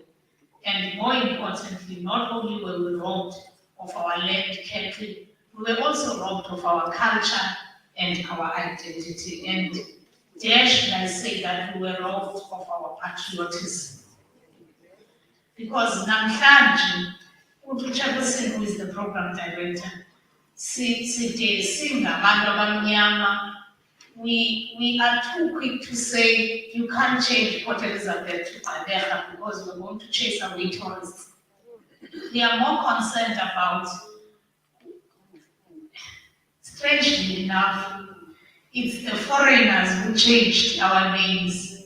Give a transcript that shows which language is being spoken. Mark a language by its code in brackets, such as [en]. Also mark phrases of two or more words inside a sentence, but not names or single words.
[en] And more importantly, not only were we robbed of our land cattle. We were also robbed of our culture and our identity. And dare should I say that we were robbed of our patriotism. Because namhlanje, uChairperson, who is the program director, side [xh] singabantu abamnyama, [en] we are too quick to say you can't change Port Elizabeth to Gqeberha because we're going to chase away tourists. We are more concerned about, strangely enough, it's the foreigners who changed our names.